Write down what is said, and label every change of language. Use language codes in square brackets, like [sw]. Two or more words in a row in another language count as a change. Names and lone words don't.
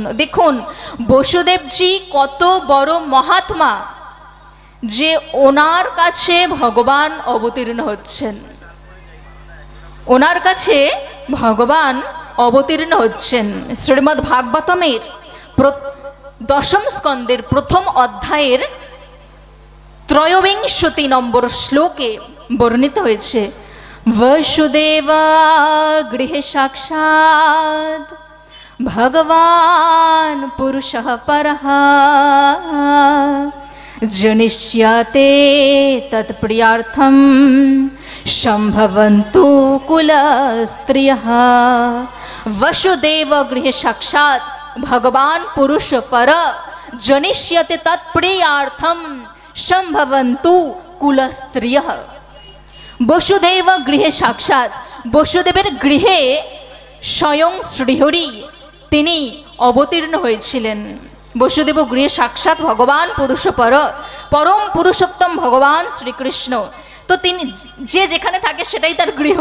[bn] দেখুন বসুদেবজি কত বড় মহাত্মা যে ওনার কাছে ভগবান অবতীর্ণ হচ্ছেন, ওনার কাছে ভগবান অবতীর্ণ হচ্ছেন। শ্রীমদ্ ভাগবতমের 10ম স্কন্দের 1ম অধ্যায়ের 23 নম্বর শ্লোকে বর্ণিত হয়েছে, [sa] वसुदेव गृहे साक्षात् भगवान् पुरुषः परः जनिष्यते तत्प्रियार्थं सम्भवन्तु कुलस्त्रियः। वसुदेव गृहे साक्षात् भगवान् पुरुष पर जनिष्यते तत्प्रियार्थं सम्भवन्तु कुलस्त्रियः। বসুদেব গৃহে সাক্ষাৎ, [bn] বসুদেবের গৃহে স্বয়ং শ্রীহরি তিনি অবতীর্ণ হয়েছিলেন। [sa] বসুদেব গৃহে সাক্ষাৎ ভগবান পুরুষ পর, [bn] পরম পুরুষোত্তম ভগবান শ্রীকৃষ্ণ। তো তিনি যে যেখানে থাকে সেটাই তার গৃহ।